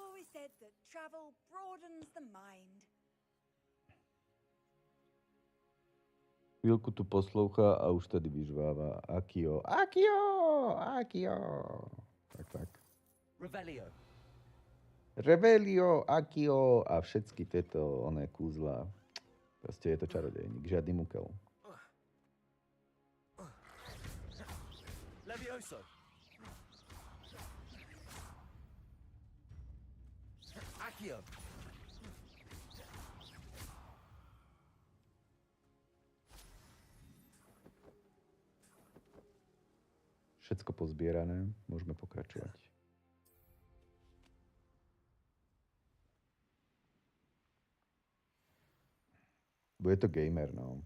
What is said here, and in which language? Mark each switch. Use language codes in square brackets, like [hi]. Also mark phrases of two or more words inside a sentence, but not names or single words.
[en] said that travel broadens the mind. [sk] Chvíľku tu poslúcha a už tedy vyžváva. [la] Akio, Akio, Akio. Tak. Revelio. Revelio, Akio [sk] a všetky tieto oné kúzla. Proste je to čarodejník, žiadny mukel. [la] Levioso. Accio. [sk] Všetko pozbierané, môžeme pokračovať. Bude to gamer, no.